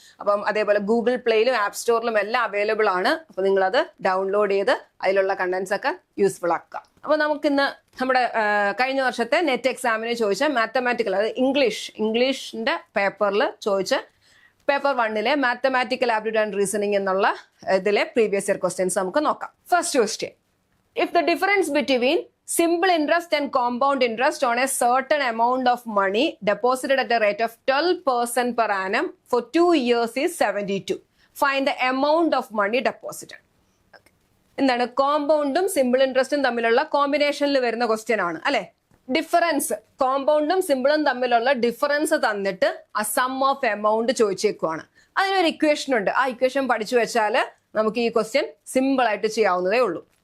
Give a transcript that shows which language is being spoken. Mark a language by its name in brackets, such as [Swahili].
[Malayalam] അപ്പം അതേപോലെ Google പ്ലേയിലും app സ്റ്റോറിലും എല്ലാം അവൈലബിൾ ആണ്. അപ്പോൾ നിങ്ങളത് ഡൗൺലോഡ് ചെയ്ത് അതിലുള്ള കണ്ടന്റ്സ് ഒക്കെ യൂസ്ഫുൾ ആക്കുക. അപ്പോൾ നമുക്കിന്ന് നമ്മുടെ കഴിഞ്ഞ വർഷത്തെ നെറ്റ് എക്സാമിന് ചോദിച്ച മാത്തമാറ്റിക്കൽ, അതായത് ഇംഗ്ലീഷിന്റെ പേപ്പറിൽ ചോദിച്ച paper 1 mathematical aptitude and reasoning എന്നുള്ള ഇതിലെ പ്രീവിയസ് ഇയർ ക്വസ്റ്റ്യൻസ് നമുക്ക് നോക്കാം. [English] First question: if the difference between simple interest and compound interest on a certain amount of money deposited at a rate of 12% per annum for 2 years is 72. Find the amount of money deposited. [Malayalam] എന്താണ് കോമ്പൗണ്ടും simple ഇൻട്രസ്റ്റും തമ്മിലുള്ള കോമ്പിനേഷനിൽ വരുന്ന question ആണ് അല്ലെ. Difference, കോമ്പൗണ്ടും സിമ്പിളും തമ്മിലുള്ള difference തന്നിട്ട് ആ some of amount ചോദിച്ചേക്കുവാണ്. അതിനൊരു ഇക്വേഷൻ ഉണ്ട്. ആ ഇക്വേഷൻ പഠിച്ചു വെച്ചാൽ നമുക്ക് ഈ ക്വസ്റ്റ്യൻ സിമ്പിൾ ആയിട്ട് ചെയ്യാവുന്നതേ ഉള്ളൂ.